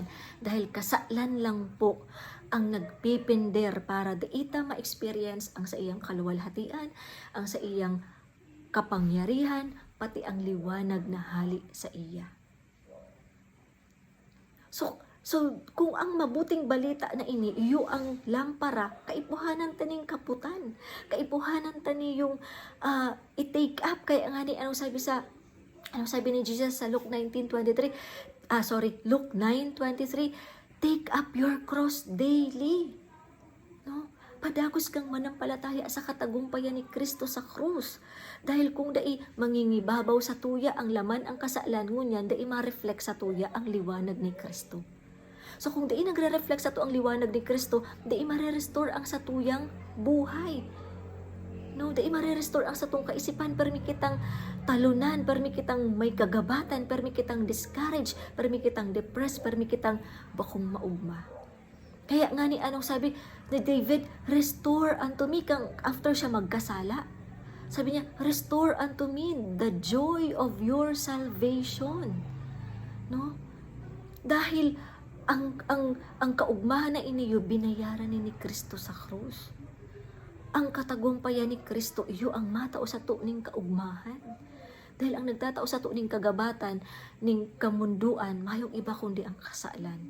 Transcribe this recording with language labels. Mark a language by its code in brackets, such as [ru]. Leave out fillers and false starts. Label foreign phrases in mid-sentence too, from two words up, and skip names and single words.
[bik] Dahil kasalan lang po ang nagpipinder para daita ma-experience ang sa iyang kaluwalhatian, ang sa iyang kapangyarihan, pati ang liwanag na hali sa iya. So kung ang mabuting balita na ini, iyo ang lampara, kaipuhanan taning kaputan, kaipuhanan tani yung i-take up, kaya nga ni anong sabi ni Jesus sa Luke 19:23, Luke 9:23, [en] take up your cross daily. [bik] No? Padagos kang manampalataya sa katagumpayan ni Kristo sa krus. Dahil kung dai mangingibabaw sa tuya ang laman ang kasalan ngunyan, dai ma-reflect sa tuya ang liwanag ni Kristo. So kung dai nagre-reflect sa to ang liwanag ni Kristo, dai mare-restore ang sa tuyang buhay. No, dai mare-restore ang sa tong kaisipan, permi kitang talunan, permi kitang may kagabatan, permi kitang discourage, permi kitang depressed, permi kitang bakong maugma. Kaya nga ni anong sabi ni David, [en] restore unto me, [bik] kang after siya magkasala. Sabi niya, [en] restore unto me the joy of your salvation. [bik] No? Dahil ang kaugmahan na iniyo binayaran ni Kristo sa krus. Ang katagumpayan ni Kristo, iyo ang matao sa tuning kaugmahan. Dahil ang nagtatao sa tuning kagabatan ning kamunduan, mayong iba kundi ang kasalan.